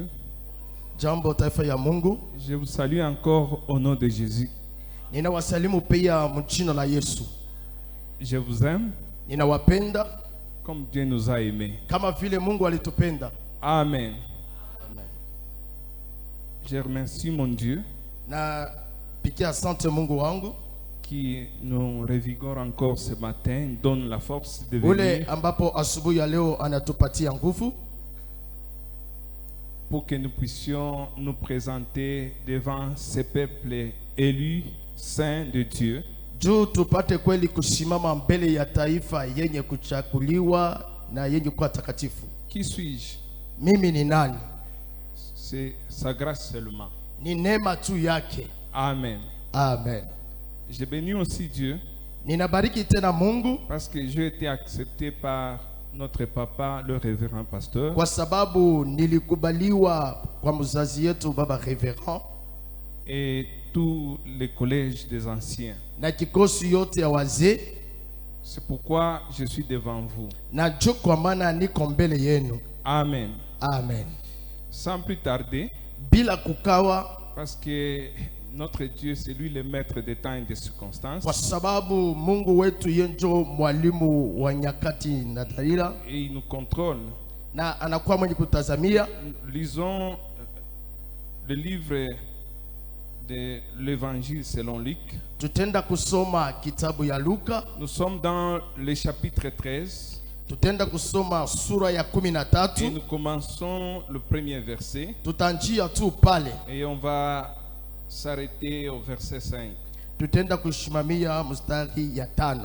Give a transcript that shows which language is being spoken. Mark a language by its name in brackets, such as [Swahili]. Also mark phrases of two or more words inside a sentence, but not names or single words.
[Swahili] Jambo taifa ya Mungu. [French] Je vous salue encore au nom de Jésus. [Swahili] Ninawasalimu pia mjina la Yesu. [French] Je vous aime. [Swahili] Ninawapenda [French] comme Dieu nous a aimés. [Swahili] Kama vile Mungu alitupenda. Amen. Amen. [French] Je remercie mon Dieu. [Swahili] Na pikia asante Mungu wangu [French] qui nous revigore encore ce matin, donne la force de venir. [Swahili] Ule ambapo asubuhi ya leo anatupatia nguvu [French] pour que nous puissions nous présenter devant ce peuple élu, saint de Dieu. [Swahili] Juu tupate kweli kusimama mbele ya taifa yenye kuchakuliwa na yenye kuwa takatifu. [French] Qui suis-je? [Swahili] Mimi ni nani? [French] C'est sa grâce seulement. [Swahili] Ni neema tu yake. Amen. Amen. [French] Je bénis aussi Dieu. [Swahili] Ninabariki tena Mungu [French] parce que j'ai été accepté par notre papa, le révérend pasteur. [Swahili] Kwa sababu nilikubaliwa kwa mzazi yetu baba révérend [French] et tous les collèges des anciens. [Swahili] Na kikosi yote ya wazee. [French] C'est pourquoi je suis devant vous. [Swahili] Na ndio kwa maana niko mbele yenu. Amen. Amen. [French] Sans plus tarder, [Swahili] bila kukawa, [French] parce que notre Dieu c'est lui le maître des temps et des circonstances. [Swahili] Kwa sababu Mungu wetu yenjo mwalimu wa nyakati na dharura. [French] Et il nous contrôle. [Swahili] Na anakuwa mwenye kutazamia. [French] Lisons le livre de l'évangile selon Luc. [Swahili] Tutenda kusoma kitabu ya Luka. [French] Nous sommes dans le chapitre 13. [Swahili] Tutenda kusoma sura ya 13. [French] Et nous commençons le premier verset. [Swahili] Tutanjia tu pale. [French] Et on va s'arrêter au verset 5. [Swahili] Tutenda kushimamia mstari ya 5.